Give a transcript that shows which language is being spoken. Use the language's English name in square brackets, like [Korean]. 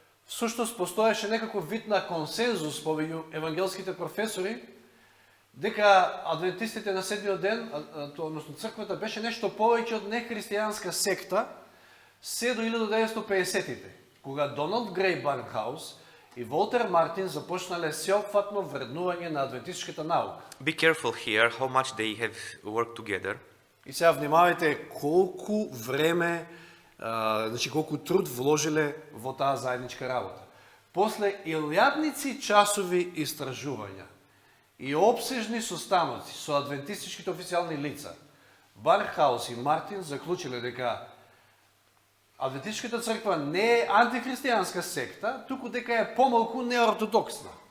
[Macedonian] Всушност постоеше некаков вид на консензус помеѓу евангелските професори дека адвентистите на седмиот ден, односно црквата, беше нешто повеќе од нехристијанска секта се до 1950-тите, кога Доналд Грей Барнхаус и Волтер Мартин започнале сеопфатно вреднување на адвентистичката наука. [English] Be careful here how much they have worked together. [Macedonian] И сега внимавајте колку време, значи колку труд вложиле во таа заедничка работа. После илјадници часови истражувања и обсежни состаноци со адвентистичките официјални лица, Барнхаус и Мартин заклучиле дека адвентистичката црква не е антихристијанска секта, туку дека е помалку неортодоксна.